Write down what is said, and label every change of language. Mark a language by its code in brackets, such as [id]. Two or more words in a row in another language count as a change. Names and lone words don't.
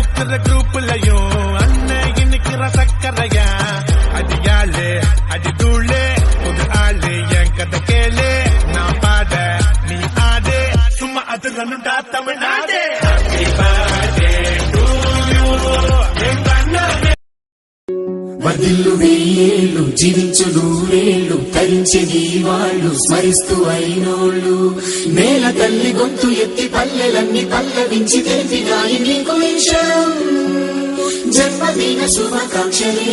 [ta] ஆடுற குரூப்லயும் அண்ணன் இன்னைக்கு சக்கரையா அடியாளு அடி தூளு புது ஆளு என் கதை கேளு நான் பாட நீ ஆடு சும்மா அது ரன்னுடா தமிழ்நாடு [en] Happy birthday to you [ta] எங்க அண்ணன் [te] వదిల్లు వెయ్యేళ్ళు జీవించు నూరేళ్ళు తరించి నీ వాళ్ళు స్మరిస్తూ అయినోళ్ళు నేల తల్లి గొంతు ఎత్తి పల్లెలన్నీ పల్లవించి తెలిపినాయి నీకు విషయం జన్మదిన శుభాకాంక్షలే